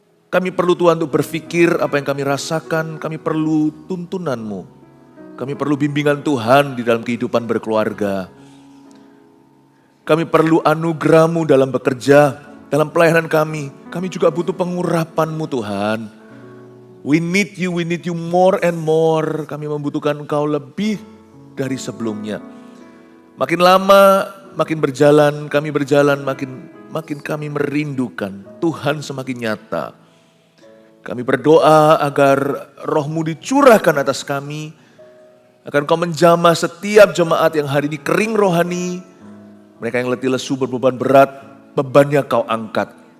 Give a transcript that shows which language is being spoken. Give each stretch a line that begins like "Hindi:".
Indonesian: Kami perlu Tuhan untuk berpikir apa yang kami rasakan. Kami perlu tuntunan-Mu. Kami perlu bimbingan Tuhan di dalam kehidupan berkeluarga. Kami perlu anugerah-Mu dalam bekerja, dalam pelayanan kami. Kami juga butuh pengurapan-Mu Tuhan.
English: We need you more and more.
Indonesian: Kami membutuhkan Engkau lebih dari sebelumnya. Makin lama, makin berjalan, makin kami merindukan Tuhan semakin nyata. Kami berdoa agar Roh-Mu dicurahkan atas kami, agar Engkau menjamah setiap jemaat yang hari ini kering rohani, mereka yang letih lesu berbeban berat, bebannya Kau angkat.